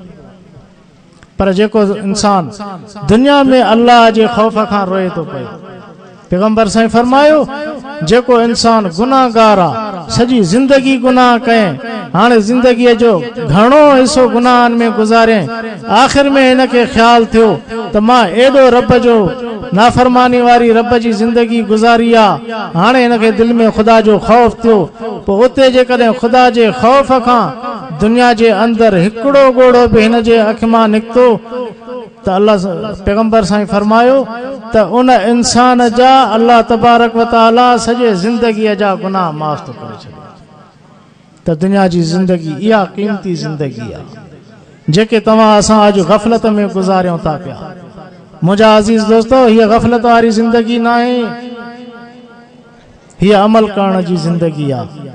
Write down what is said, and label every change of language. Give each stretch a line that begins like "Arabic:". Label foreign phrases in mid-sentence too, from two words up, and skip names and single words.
Sindhi: पर जेको इंसान दुनिया में अल्लाह जे ख़ौफ़ खां रोए थो पए, पैगंबर साईं फरमायो, जेको इंसान गुनाहगार आहे, सॼी ज़िंदगी गुनाह कए, हाणे ज़िंदगीअ जो घणो हिसो गुनाहनि में गुज़ारे, आख़िर में हिनखे ख़्यालु थियो त मां एॾो रब जो नाफ़रमानी वारी रब जी ज़िंदगी गुज़ारी आहे, हाणे हिनखे दिलि में ख़ुदा जो ख़ौफ़ थियो। पोइ उते जेकॾहिं ख़ुदा जे ख़ौफ़ खां दुनिया जे अंदरि हिकिड़ो ॻोढ़ो बि हिन जे अखि मां निकितो त अल्लाह पैगंबर साईं फरमायो त उन इंसान जा अल्लाह तबारक व तआला सॼे ज़िंदगीअ जा गुनाह माफ़ थो करे छॾे। त दुनिया जी ज़िंदगी इहा क़ीमती ज़िंदगी आहे जेके तव्हां असां अॼु ग़फ़लत में गुज़ारियूं था पिया। मुंहिंजा अज़ीज़ दोस्तो, हीअ ग़फ़लत वारी ज़िंदगी न आहे, हीअ अमल करण जी ज़िंदगी आहे।